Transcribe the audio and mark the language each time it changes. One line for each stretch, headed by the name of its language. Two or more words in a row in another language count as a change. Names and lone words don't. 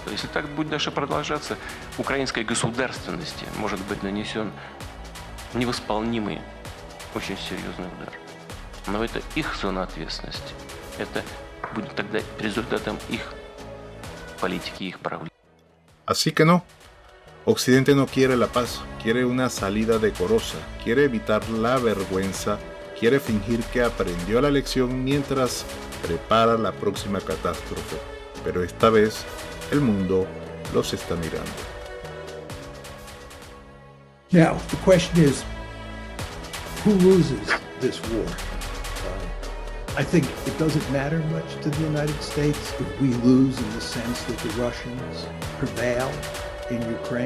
Russian: Если так будет дальше продолжаться, украинской государственности может быть нанесен невосполнимый, очень серьезный удар. Но это их зона ответственности. Это будет тогда результатом их политики, их правления.
Spanish: Así que no. Occidente no quiere la paz, quiere una salida decorosa, quiere evitar la vergüenza, quiere fingir que aprendió la lección mientras prepara la próxima catástrofe. Pero esta vez el mundo los está mirando.
English: Now, the question is, who loses this war? I think it doesn't matter much to the United States if we lose in the sense that the Russians prevail in Ukraine.